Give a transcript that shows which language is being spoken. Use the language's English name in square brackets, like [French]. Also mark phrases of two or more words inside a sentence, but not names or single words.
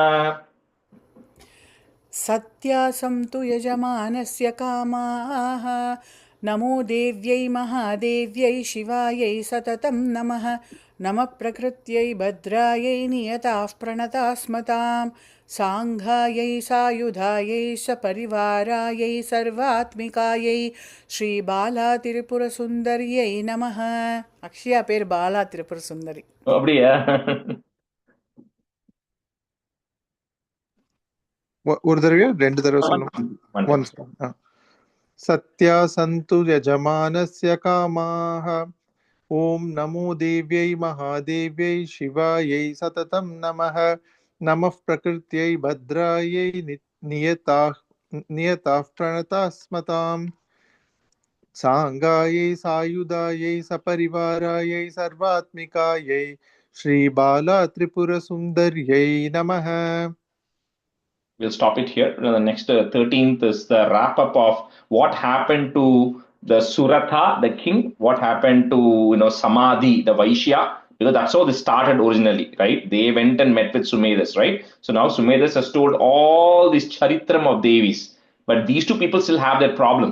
[Sanskrit] सत्या सन्तु यजमानस्य कामाः नमो देव्यै महादेव्यै शिवायै सततं नमः नमः प्रकृत्यै भद्रायै नियताः प्रणतास्मतां साङ्घायै सायुधायै सपरिवारायै सर्वात्मिकायै श्रीबालात्रिपुरसुन्दर्यै नमः. [Tamil] அக்ஷயா பேர் பாலா திரிபுர சுந்தரி. அப்படியா? ஒரு தடவையா 2 தடவை சொல்லணும்? Once. [Sanskrit] सत्या सन्तु यजमानस्य कामाः ओम् नमो देव्यै महादेव्यै शिवायै सततं नमः. नमः प्रकृत्यै भद्रायै नियताः प्रणतास्मताम् साङ्गायै सायुधायै सपरिवारायै सर्वात्मिकायै श्रीबाला त्रिपुर सुन्दर्यै नमः. [English] We'll stop it here. The next 13th is the wrap up of what happened to the Suratha, the king, what happened to Samadhi, the Vaishya, because that's how this started originally, right? They went and met with Sumedas, right? So now Sumedas has told all this charitram of Devis, but these two people still have their problems.